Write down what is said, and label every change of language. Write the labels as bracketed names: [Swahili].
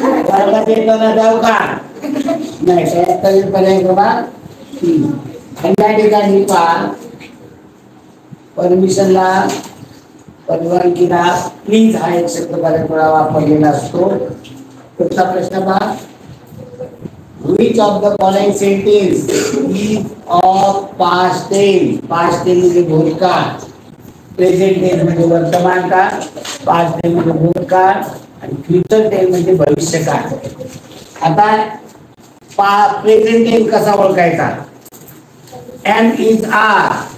[Marathi] वर्गात येताना जाऊ का? नाही. तरी पर्याय क्रमांक 3. त्या ठिकाणी पहा, परमिशनला, परवानगीला प्लीज हा एक शब्द बऱ्याच वेळा वापरलेला असतो. पुढचा प्रश्न पहा. [English] Which of the following sentence is of past tense? [Marathi] Past tense म्हणजे भूतकाळ, प्रेझेंट टेन्स म्हणजे वर्तमान काळ, पास्ट टेन्स म्हणजे भूतकाळ आणि फ्युचर टेन्स म्हणजे भविष्यकाळ. आता प्रेझेंट टेन्स कसा ओळखायचा? M is R.